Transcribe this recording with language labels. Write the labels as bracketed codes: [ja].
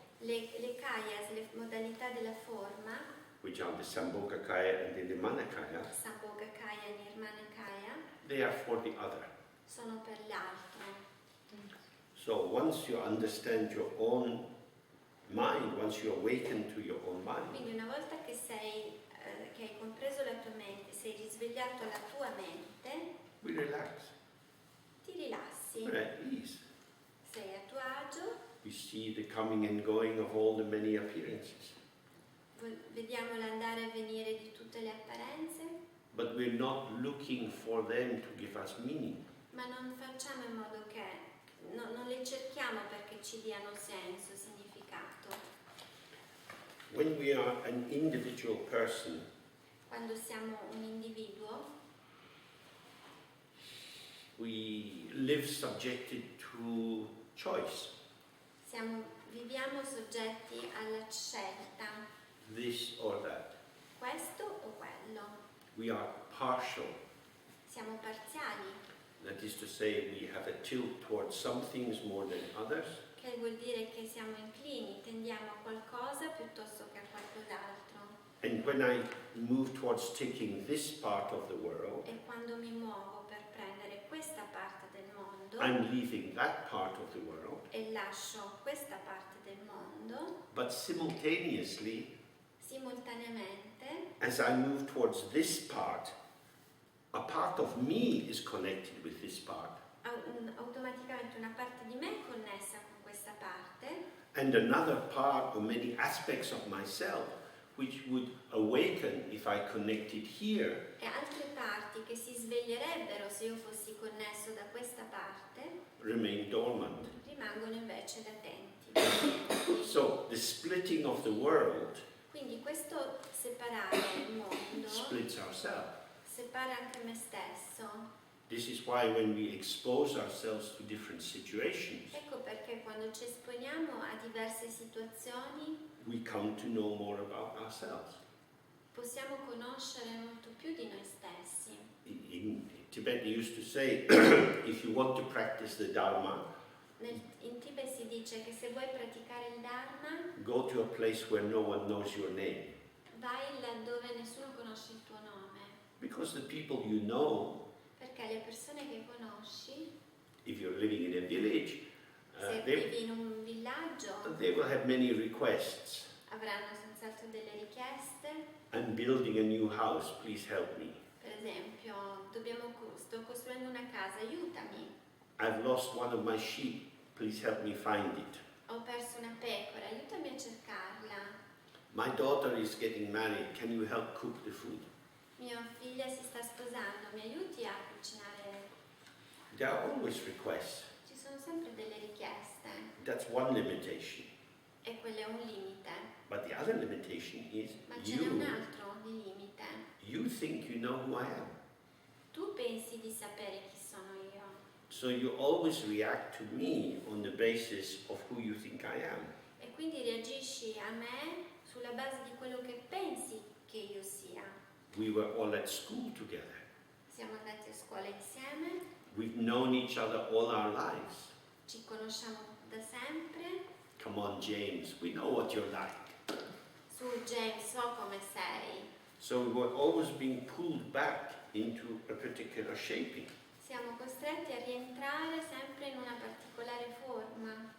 [it] Le kayas, le modalità della forma, [en] which are the Sambhoga Kaya and the Nimanakaya, [it] Sambhoga Kaya e Nirmana Kaya, [en] they are for the other. [it] sono per l'altro. [en] So once you understand your own mind, once you awaken to your own mind, [it] Quindi una volta che che hai compreso la tua mente, sei risvegliato alla tua mente, [en] we relax, [it] ti rilassi, [en] we're at ease. [it] sei a tuo agio, [en] We see the coming and going of all the many appearances. [it] vediamo l'andare e venire di tutte le apparenze, [en] but we're not looking for them to give us meaning. [it] ma non facciamo in modo che, non le cerchiamo perché ci diano senso, significato. [en] When we are an individual person, [it] Quando siamo un individuo, [en] we live subjected to choice, [it] viviamo soggetti alla scelta, [en] this or that. [it] questo o quello. [en] We are partial. [it] Siamo parziali, [en] That is to say, we have a tilt towards some things more than others, [it] che vuol dire che siamo inclini, tendiamo a qualcosa piuttosto che a qualcos'altro. [en] and when I move towards taking this part of the world, [it] E quando mi muovo per prendere questa parte del mondo [en] I'm leaving that part of the world, [it] e lascio questa parte del mondo, [en] but simultaneously, [it] simultaneamente, [en] as I move towards this part, a part of me is connected with this part, [it] automaticamente una parte di me è connessa con questa parte [en] and another part or many aspects of myself which would awaken if I connected here, [it] e altre parti che si sveglierebbero se io fossi connesso da questa parte [en] remain dormant. [it] rimangono invece latenti. [en] So the splitting of the world [it] Quindi questo separare il mondo [en] splits ourselves. [it] separa anche me stesso. [en] This is why when we expose ourselves to different situations, [it] Ecco perché quando ci esponiamo a diverse situazioni [en] we come to know more about ourselves. [it] possiamo conoscere molto più di noi stessi. [en] In Tibet they used to say, if you want to practice the Dharma, [it] In Tibet si dice che se vuoi praticare il Dharma, [en] go to a place where no one knows your name. [it] vai laddove nessuno conosce il tuo nome, [en] Because the people you know, [it] perché le persone che conosci, [en] if you're living in a village, [it] se vivi in un villaggio, [en] they will have many requests. [it] avranno senz'altro delle richieste. [en] I'm building a new house, please help me. [it] Per esempio, sto costruendo una casa, aiutami. [en] I've lost one of my sheep, please help me find it. [it] Ho perso una pecora, aiutami a cercarla. [en] My daughter is getting married, can you help cook the food? [it] Mia figlia si sta sposando, mi aiuti a cucinare? [en] There are always requests. [it] Ci sono sempre delle richieste [en] That's one limitation. [it] e quello è un limite. [en] But the other limitation is [it] Ma ce n'è un [en] you. [it] altro di limite. [en] You think you know who I am. [it] Tu pensi di sapere chi sono io [en] So you always react to me on the basis of who you think I am. [it] e quindi reagisci a me sulla base di quello che pensi che io sia. [en] We were all at school together. [it] Siamo andati a scuola insieme, [en] We've known each other all our lives. [it] ci conosciamo da sempre. [en] Come on, James, we know what you're like. [it] Su James, so come sei. [en] So we were always being pulled back into a particular shaping [it] Siamo costretti a rientrare sempre in una particolare forma,